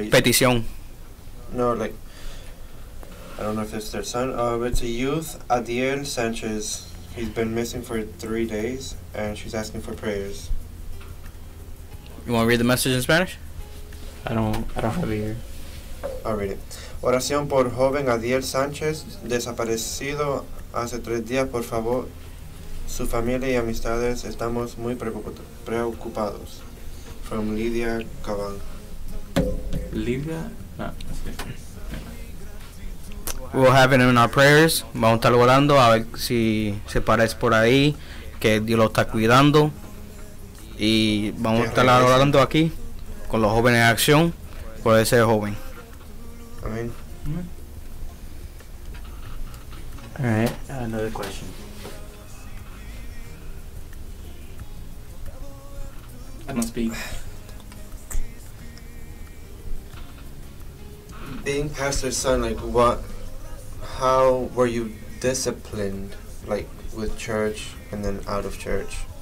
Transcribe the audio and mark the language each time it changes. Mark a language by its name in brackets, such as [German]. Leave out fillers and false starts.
[Spanish] Petición. [English] No, like, I don't know if it's their son. It's a youth, Adiel Sanchez. He's been missing for 3 days, and she's asking for prayers. You want to read the message in Spanish? I don't have it here. I'll read it. [Spanish] Oración por joven Adiel Sánchez, desaparecido hace 3 días, por favor. Su familia y amistades estamos muy preocupados. [English] From Lydia Caban. Lydia? No, that's different. We'll have it in our prayers. [Spanish] Vamos a estar orando a ver si se parece por ahí, que Dios lo está cuidando. Y vamos a estar orando aquí con los jóvenes en acción por ese joven. Amén. [English] Alright, another question. I don't speak. being pastor's son, like how were you disciplined, like with church and then out of church?